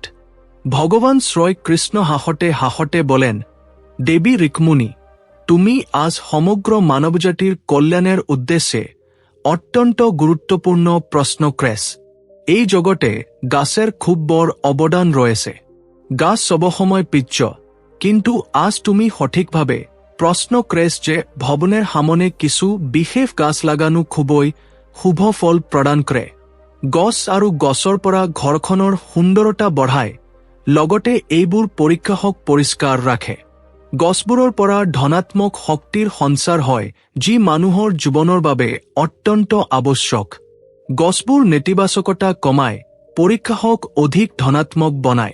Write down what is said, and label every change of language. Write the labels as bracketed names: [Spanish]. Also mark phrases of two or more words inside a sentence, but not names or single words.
[Bangla] ভগবান শ্রীকৃষ্ণ হাসতে হাসতে বলেন, দেবী ঋক্মিণী, তুমি আজ সমগ্র মানবজাতির কল্যাণের উদ্দেশ্যে অত্যন্ত গুরুত্বপূর্ণ প্রশ্ন করেছ। এই জগতে গাছের খুব বড় অবদান রয়েছে। গাছ সবসময় পিচ্ছ, কিন্তু আজ তুমি সঠিকভাবে প্রশ্ন করেছ যে ভবনের সামনে কিছু বিশেষ গাছ লাগানো খুবই শুভ ফল প্রদান কৰে। [Assamese] গছ আৰু গছৰ পৰা ঘৰখনৰ সুন্দৰতা বঢ়ায়, লগতে এইবোৰ পৰিৱেশক পৰিষ্কাৰ ৰাখে। গছবোৰৰ পৰা ধনাত্মক শক্তিৰ সঞ্চাৰ হয়, যি মানুহৰ জীৱনৰ বাবে অত্যন্ত আৱশ্যক। গছবোৰ নেতিবাচকতা কমায়, পৰিৱেশক অধিক ধনাত্মক বনায়।